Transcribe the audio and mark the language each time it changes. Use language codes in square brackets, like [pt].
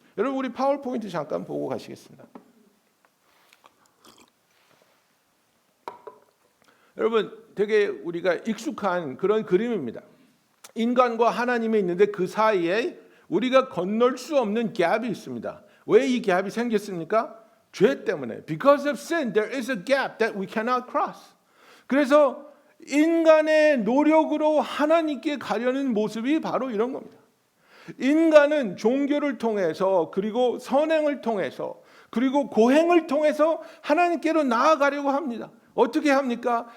[ko] 여러분, 우리 파워포인트 잠깐 보고 가시겠습니다. 여러분, 되게 우리가 익숙한 그런 그림입니다. 인간과 하나님이 있는데 그 사이에 우리가 건널 수 없는 갭이 있습니다. 왜 이 갭이 생겼습니까? 죄 때문에. [en] Because of sin, there is a gap that we cannot cross. [ko] 그래서 인간의 노력으로 하나님께 가려는 모습이 바로 이런 겁니다. 인간은 종교를 통해서 그리고 선행을 통해서 그리고 고행을 통해서 하나님께로 나아가려고 합니다. 어떻게 합니까?